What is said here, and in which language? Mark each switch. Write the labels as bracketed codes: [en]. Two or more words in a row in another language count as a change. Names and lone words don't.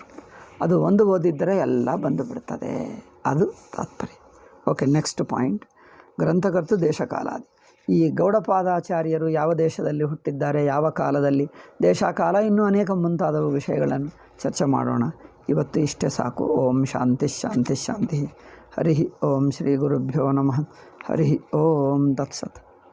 [kn] ಅದು ಒಂದು ಓದಿದ್ದರೆ ಎಲ್ಲ ಬಂದು ಬಿಡ್ತದೆ, ಅದು ತಾತ್ಪರ್ಯ. [en] OK, next point, [sa] ಗ್ರಂಥಕರ್ತು ದೇಶಕಾಲಾದಿ. [kn] ಈ ಗೌಡಪಾದಾಚಾರ್ಯರು ಯಾವ ದೇಶದಲ್ಲಿ ಹುಟ್ಟಿದ್ದಾರೆ, ಯಾವ ಕಾಲದಲ್ಲಿ, ದೇಶ ಕಾಲ, ಇನ್ನೂ ಅನೇಕ ಮುಂತಾದ ವಿಷಯಗಳನ್ನು ಚರ್ಚೆ ಮಾಡೋಣ. ಇವತ್ತು ಇಷ್ಟೇ ಸಾಕು. [sa] ಓಂ ಶಾಂತಿ ಶಾಂತಿ ಶಾಂತಿ. ಹರಿ ಓಂ ಶ್ರೀ ಗುರುಭ್ಯೋ ನಮಃ. ಹರಿ ಓಂ ತತ್ಸತ್.